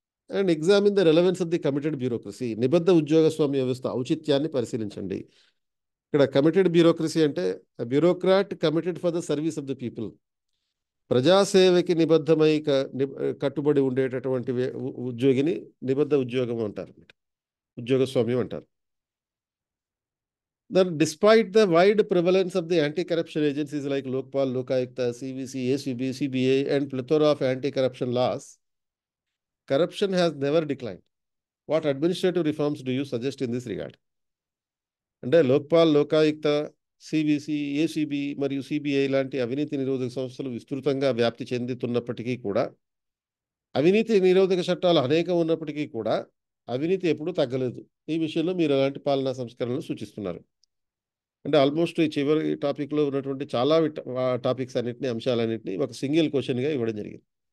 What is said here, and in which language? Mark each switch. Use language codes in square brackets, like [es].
[en] And examine the relevance of the committed bureaucracy. [te] నిబద్ధ ఉద్యోగస్వామ్య వ్యవస్థ ఔచిత్యాన్ని పరిశీలించండి. ఇక్కడ కమిటెడ్ బ్యూరోక్రసీ అంటే [en] Bureaucrat committed for the service of the people. [te] ప్రజాసేవకి నిబద్ధమై కట్టుబడి ఉండేటటువంటి ఉద్యోగిని నిబద్ధ ఉద్యోగం అంటారు, ఉద్యోగస్వామ్యం అంటారు. [en] Then despite the wide prevalence of the anti-corruption agencies like Lokpal, Lokayukta, CVC, ACB, CBA and plethora of anti-corruption laws, corruption has never declined. What administrative reforms do you suggest in this regard? [te] అంటే Lokpal, Lokayukta, CBC, ACB మరియు CBI లాంటి అవినీతి నిరోధక సంస్థలు విస్తృతంగా వ్యాప్తి చెందుతున్నప్పటికీ కూడా, అవినీతి నిరోధక చట్టాలు అనేకం ఉన్నప్పటికీ కూడా అవినీతి ఎప్పుడూ తగ్గలేదు. ఈ విషయంలో మీరు ఎలాంటి పాలనా సంస్కరణలు సూచిస్తున్నారు? అంటే ఆల్మోస్ట్ ఈ చివరి టాపిక్లో ఉన్నటువంటి చాలా టాపిక్స్ అన్నింటినీ, అంశాలన్నింటినీ ఒక సింగిల్ క్వశ్చన్గా ఇవ్వడం జరిగింది.